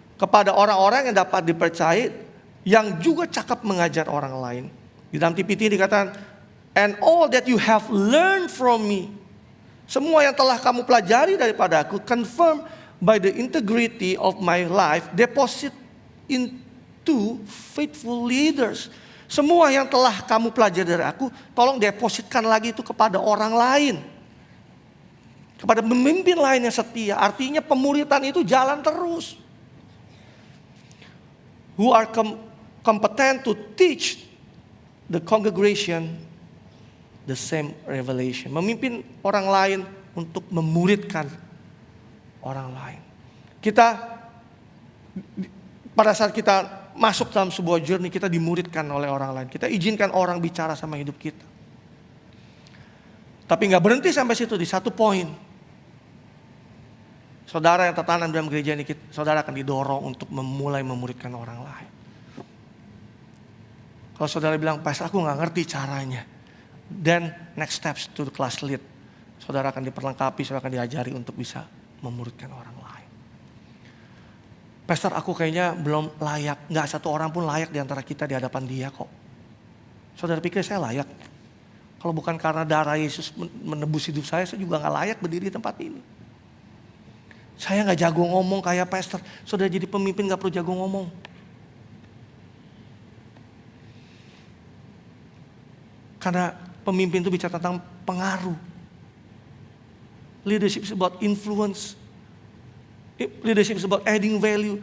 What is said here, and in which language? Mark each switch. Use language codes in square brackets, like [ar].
[id] Kepada orang-orang yang dapat dipercayai, yang juga cakap mengajar orang lain. Di dalam TPT dikatakan, [en] and all that you have learned from me. [id] Semua yang telah kamu pelajari daripadaku, [en] confirm by the integrity of my life, deposit into faithful leaders. [id] Semua yang telah kamu pelajari dari aku, tolong depositkan lagi itu kepada orang lain. Kepada pemimpin lain yang setia. Artinya pemuridan itu jalan terus. [en] Who are competent to teach the congregation the same revelation. [id] Memimpin orang lain untuk memuridkan orang lain. Kita pada saat kita masuk dalam sebuah journey, kita dimuridkan oleh orang lain. Kita izinkan orang bicara sama hidup kita. Tapi gak berhenti sampai situ, di satu poin. Saudara yang tertanam dalam gereja ini, saudara akan didorong untuk memulai memuridkan orang lain. Kalau saudara bilang, Pastor aku gak ngerti caranya. [en] Then next steps to the class lead. [id] Saudara akan diperlengkapi, saudara akan diajari untuk bisa memuridkan orang lain. Pastor aku kayaknya belum layak. Gak satu orang pun layak di antara kita di hadapan dia kok. Saudara pikir saya layak? Kalau bukan karena darah Yesus menebus hidup saya juga gak layak berdiri di tempat ini. Saya gak jago ngomong kayak pastor. Saudara jadi pemimpin gak perlu jago ngomong. Karena pemimpin itu bicara tentang pengaruh. [en] Leadership is about influence. Leadership is about adding value.